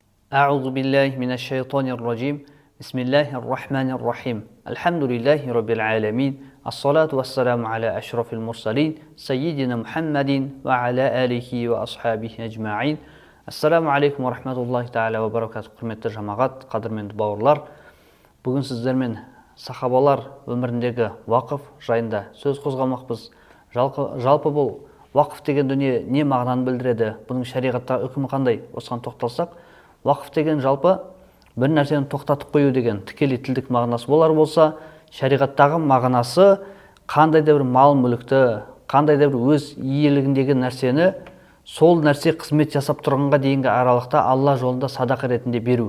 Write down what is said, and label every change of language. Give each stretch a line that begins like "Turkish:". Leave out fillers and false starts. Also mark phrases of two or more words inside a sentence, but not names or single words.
Arabic: أعوذ بالله من الشيطان الرجيم بسم الله الرحمن الرحيم الحمد لله رب العالمين الصلاة والسلام على أشرف المرسلين سيدنا محمد وعلى آله وأصحابه أجمعين السلام عليكم ورحمة الله تعالى وبركاته.
Kazakh: Құрметті жамағат, қадірменді бауырлар, бүгін сіздермен сахабалар өміріндегі уақыф жайында сөз қозғамақпыз. Жалпы бұл уақыф деген дүние не мағынаны білдіреді, бұның шариғаттағы үкімі қандай, осыған тоқталсақ, уақыф деген жалпы бір нәрсені тоқтатып қою деген тікелей тілдік мағынасы болар болса, шариғаттағы мағынасы қандай да бір мал мүлікті, қандай да бір өз иелігіндегі нәрсені сол нәрсе қызмет жасап тұрғанға дейінгі аралықта Алла жолында садақа ретінде беру.